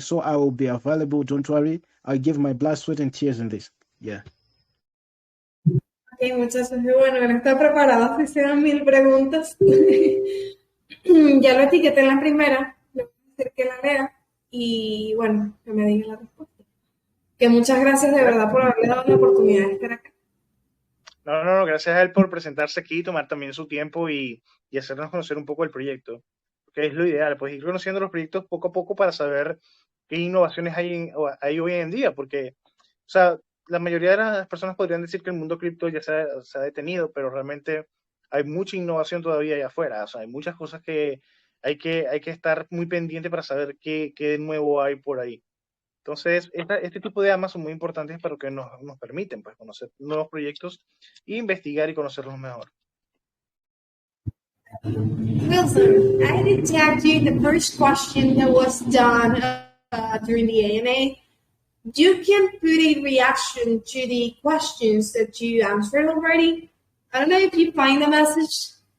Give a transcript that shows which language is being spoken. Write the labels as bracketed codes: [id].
[en] So I will be available. Don't worry. I'll give my blood, sweat, and tears in this. Yeah. [es] Ok, muchachos, y bueno, no está preparado si se dan 1000 preguntas. Ya lo etiqueté en la primera, le voy a decir que la lea y bueno, que me diga la respuesta. Que muchas gracias de verdad por haberle dado la oportunidad de estar acá. No, gracias a él por presentarse aquí, tomar también su tiempo y hacernos conocer un poco el proyecto, que es lo ideal, pues ir conociendo los proyectos poco a poco para saber qué innovaciones hay hoy en día, porque, o sea, la mayoría de las personas podrían decir que el mundo cripto ya se ha detenido, pero realmente hay mucha innovación todavía allá afuera. O sea, hay muchas cosas que hay que estar muy pendiente para saber qué nuevo hay por ahí. Entonces, este tipo de AMAs son muy importantes para que nos permiten pues, conocer nuevos proyectos e investigar y conocerlos mejor. [en] Wilson, I detect you the first question that was done during the AMA. You can put a reaction to the questions that you answered already. I don't know if you find the message.